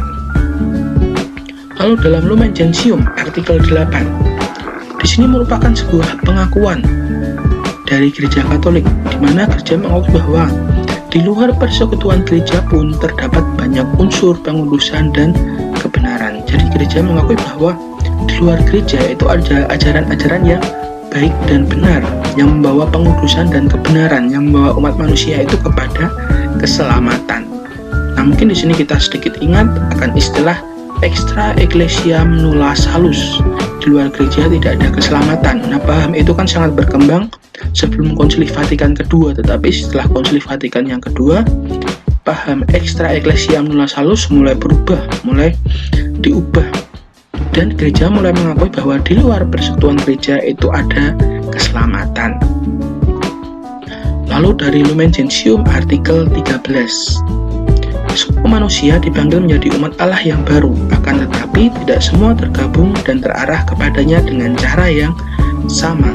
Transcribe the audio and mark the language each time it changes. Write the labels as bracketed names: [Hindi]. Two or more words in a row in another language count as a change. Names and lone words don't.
[Indonesian] Lalu dalam Lumen Gentium artikel 8, di sini merupakan sebuah pengakuan dari gereja Katolik, di mana gereja mengakui bahwa di luar persekutuan gereja pun terdapat banyak unsur pengudusan dan kebenaran. Jadi gereja mengakui bahwa di luar gereja itu ada ajaran-ajaran yang baik dan benar, yang membawa pengudusan dan kebenaran, yang membawa umat manusia itu kepada keselamatan. Nah, mungkin di sini kita sedikit ingat akan istilah [Latin] extra ecclesiam nulla salus. [Indonesian] Di luar gereja tidak ada keselamatan. Nah, paham itu kan sangat berkembang sebelum Konsili Vatikan kedua, tetapi setelah Konsili Vatikan yang kedua, paham [Latin] extra ecclesiam nulla salus [Indonesian] mulai berubah, mulai diubah, dan gereja mulai mengakui bahwa di luar persekutuan gereja itu ada keselamatan. Lalu dari Lumen Gentium artikel 13, semua manusia dipanggil menjadi umat Allah yang baru, akan tetapi tidak semua tergabung dan terarah kepadanya dengan cara yang sama.